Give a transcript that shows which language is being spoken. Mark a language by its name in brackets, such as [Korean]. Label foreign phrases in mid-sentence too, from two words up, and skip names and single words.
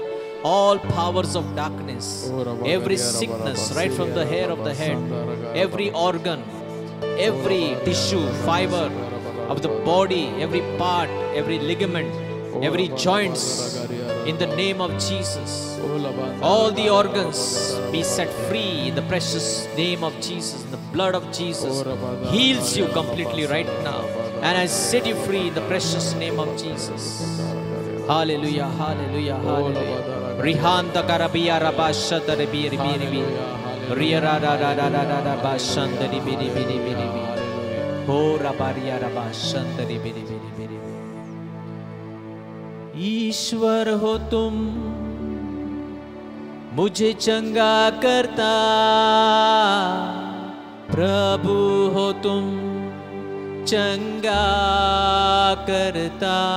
[English] All powers of darkness, every sickness, right from the hair of the head, every organ, every tissue, fiber of the body, every part, every ligament, every joints, in the name of Jesus, all the organs be set free in the precious name of Jesus. The blood of Jesus heals you completely right now, and I set you free in the precious name of Jesus. Hallelujah, hallelujah, hallelujah. Rihanta karabia rabashata rebi rebi rebi. रिया रा रा रा रा रा रा रा बा शंदरी बिरी बिरी बिरी बिरी हो रबारिया रबा शंदरी बिरी बिरी बिरी। [Hindi] ईश्वर हो तुम मुझे चंगा करता, प्रभु हो तुम चंगा करता।